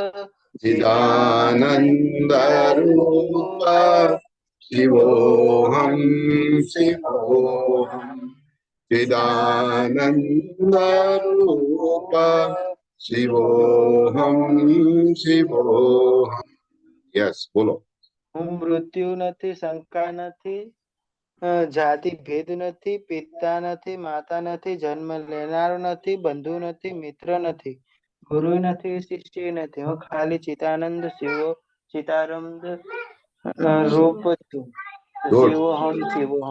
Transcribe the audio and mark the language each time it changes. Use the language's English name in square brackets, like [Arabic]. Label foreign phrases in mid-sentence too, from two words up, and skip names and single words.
[Sanskrit] चिदानंद रूप शिवोऽहं शिवोऽहम् चिदानंद रूप शिवोऽहं शिवोऽहम् यस बोलो [Gujarati] હું મૃત્યુ નથી શંકા નથી જાતિ ભેદ નથી પિતા નથી માતા નથી જન્મ લેનારો નથી બંધુ નથી મિત્ર નથી ગુરુ નથી શિષ્ય નથી હું ખાલી ચિતાનંદ શિવો ચિતાનંદ રૂપ છું [Sanskrit] शिवोहम शिवोहम